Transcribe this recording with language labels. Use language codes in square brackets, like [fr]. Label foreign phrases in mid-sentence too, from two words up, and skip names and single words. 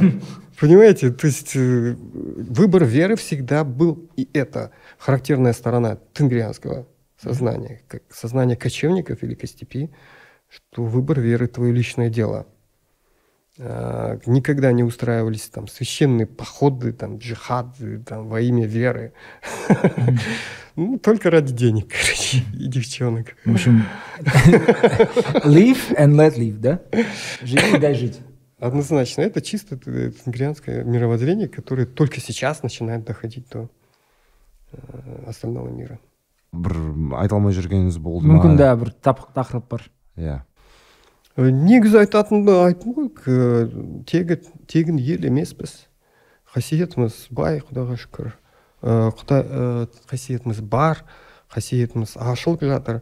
[ru] Понимаете, то есть выбор веры всегда был, и это характерная сторона тенгрианского сознания, как сознание кочевников или костепи, что выбор веры – твое личное дело. Никогда не устраивались там священные походы, там, джихады там, во имя веры. Ну, только ради денег, короче, и девчонок. В общем, [en] live and let live, [ru] да? Живи и дай жить. Однозначно. Это чисто тенгрианское мировоззрение, которое только сейчас начинает доходить до остального мира. [kk] Айта алмай жүргеніңіз болды ма? Мүмкін да бір тақырып бар. Иә. Негізі айтатынды айттым ғой, тегін ел емеспіз. Қасиетіміз бай, Құдайға шүкір. Қасиетіміз бар, қасиетіміз ашылып жатыр.